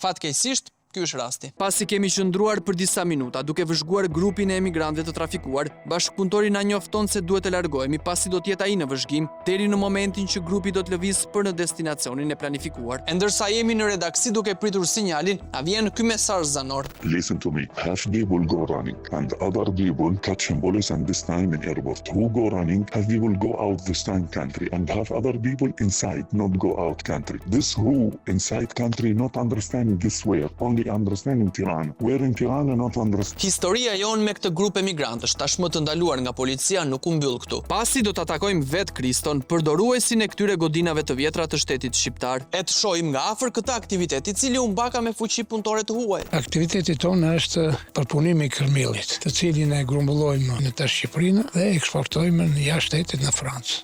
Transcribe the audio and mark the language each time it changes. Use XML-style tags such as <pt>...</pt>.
<sq>Fatkeqësisht, ky është rasti. Pasi kemi qëndruar për disa minuta duke vëzhguar grupin e emigrantëve të trafikuar, bashkëpunëtori na njofton se duhet të largohemi pasi do të jetë ai në vëzhgim deri në momentin që grupi do të lëvizë për në destinacionin e planifikuar. E ndërsa jemi në redaksi duke pritur sinjalin, na vjen ky mesazh zanor.</sq> <en>Listen to me. Half people go running and other people catching police and this time in airport. Who go running? Half people go out this time country and half other people inside not go out country. This who inside country not understanding this way. Only understand in Tirana. Where in Tirana not understand.</en> <sq>Historia jon me këtë grup emigrantësh tashmë të ndaluar nga policia nuk u mbyll këtu. Pasi do ta takojmë vet Kriston, përdoruesin e këtyre godinave të vjetra të shtetit shqiptar, e të shohim nga afër këtë aktivitet i cili u mbaka me fuqi punëtore të huaj. Aktiviteti tonë është përpunimi i kërmillit, të cilin e grumbullojmë në të Shqipërinë dhe eksportojmë në jashtë shtetit në Francë.</sq>